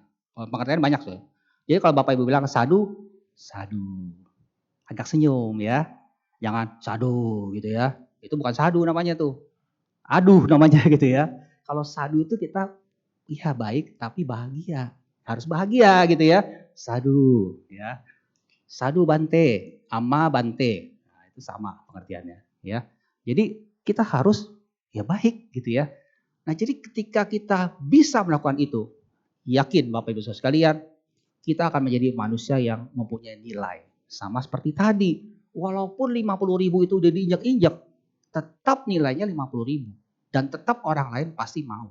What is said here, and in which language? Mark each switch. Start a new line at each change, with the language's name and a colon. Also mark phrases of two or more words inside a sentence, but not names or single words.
Indonesian: Pengertiannya banyak tuh. Jadi kalau Bapak Ibu bilang sadu, agak senyum ya, jangan sadu gitu ya. Itu bukan sadu namanya tuh. aduh namanya gitu ya. Kalau sadu itu kita iya baik tapi bahagia. Harus bahagia gitu ya. Sadu ya.
Pali: Sadu bante, ama bante.
Indonesian: Nah, itu sama pengertiannya ya. Jadi kita harus ya baik gitu ya. Nah, jadi ketika kita bisa melakukan itu, yakin Bapak Ibu Saudara sekalian, kita akan menjadi manusia yang mempunyai nilai. Sama seperti tadi, walaupun 50.000 itu udah diinjak-injak, tetap nilainya 50.000 dan tetap orang lain pasti mau.